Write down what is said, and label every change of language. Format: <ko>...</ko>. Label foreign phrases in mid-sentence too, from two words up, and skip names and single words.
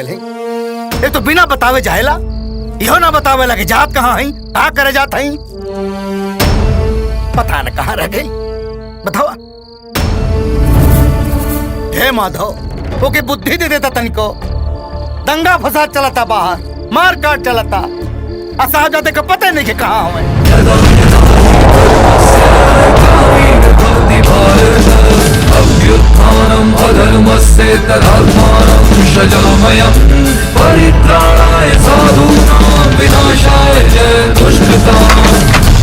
<bho>ये तो बिना बतावे जाएला, इहो ना बतावे लगे जात कहाँ है, का करे जात है। पता न कहाँ रह गई, बतावा। हे माधव, ओके बुद्धि दे देता तनिको। दंगा फसाद चलता बाहर, मार काट चलता, साहबजादे का पता नहीं कि कहाँ हमें।</bho> <sa>अभ्युत्थानम् अधर्मस्य तदात्मानं सजामयं परित्राणाय साधूनां विनाशाय च दुष्कृताम्।</sa>